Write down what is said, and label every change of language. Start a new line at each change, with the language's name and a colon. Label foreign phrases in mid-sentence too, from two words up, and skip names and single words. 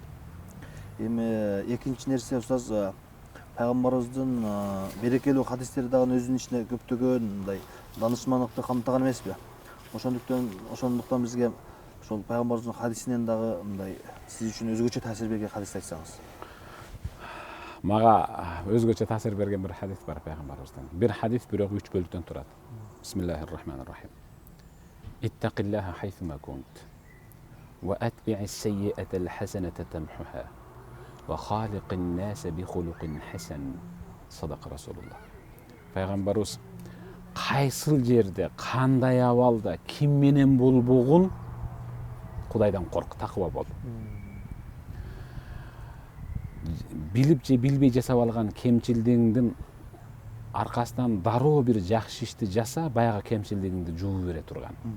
Kyrgyz: Эми экинчи нерсе устаз, пайгамбарыбыздын берекелүү хадистери дагы өзүнүн ичине көптөгөн мындай данышмандыкты камтыган эмеспи? Ошондуктан бизге ошол пайгамбарыбыздын хадисинен дагы мындай сиз үчүн өзгөчө таасир берген хадис айтсаңыз. Мага өзгөчө таасир берген бир хадис бар пайгамбарыбыздан. Бир хадис бирок 3 бөлүктөн турат.
Arabic: بسم الله الرحمن الرحيم. اتق الله حيثما كنت. وأتبع السيئة الحسنة تمحها. وخالق الناس بخلق حسن. صدق رسول الله.
Kyrgyz: Пайгамбарыбыз кайсыл жерде, кандай абалда, ким менен болбогун Кудайдан корк, такыба бол. Билип же билбей жасап алган кемчилдигиңдин аркасынан дароо бир жакшы ишти жаса, баягы кемчилдигиңди жууу бере турган.